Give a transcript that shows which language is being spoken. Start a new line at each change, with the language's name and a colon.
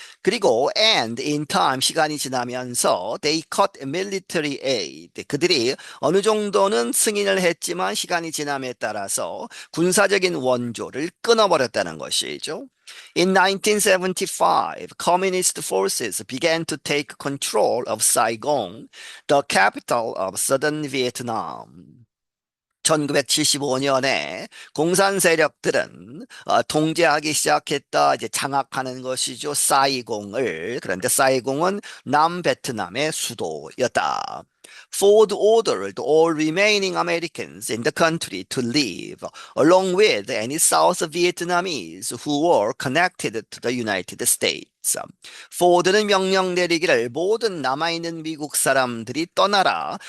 Korean: 그리고
English: and in time,
Korean: 시간이 지나면서
English: they cut military aid.
Korean: 그들이 어느 정도는 승인을 했지만 시간이 지남에 따라서 군사적인 원조를 끊어버렸다는 것이죠.
English: In 1975, communist forces began to take control of Saigon, the capital of southern Vietnam.
Korean: 1975년에 공산 세력들은 통제하기 시작했다. 이제 장악하는 것이죠. 사이공을. 그런데 사이공은 남베트남의 수도였다.
English: Ford ordered all remaining Americans in the country to leave, along with any South Vietnamese who were connected to the United States.
Korean: 포드는 명령 내리기를 모든 남아있는 미국 사람들이 떠나라.